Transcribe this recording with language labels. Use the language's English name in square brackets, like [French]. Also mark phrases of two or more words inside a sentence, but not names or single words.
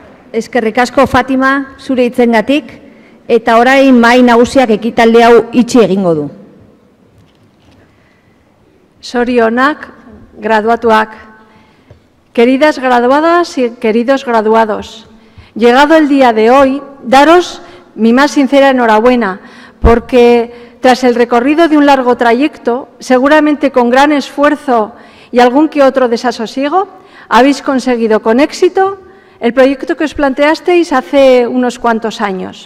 [Basque] eskerrik asko Fatima zure hitzengatik, eta orain mahai nagusiak ekitaldi hau itxi egingo du. Sorionak, graduatuak. [Spanish] Queridas graduadas y queridos graduados, llegado el día de hoy, daros mi más sincera enhorabuena, porque tras el recorrido de un largo trayecto, seguramente con gran esfuerzo y algún que otro desasosiego, habéis conseguido con éxito el proyecto que os planteasteis hace unos cuantos años.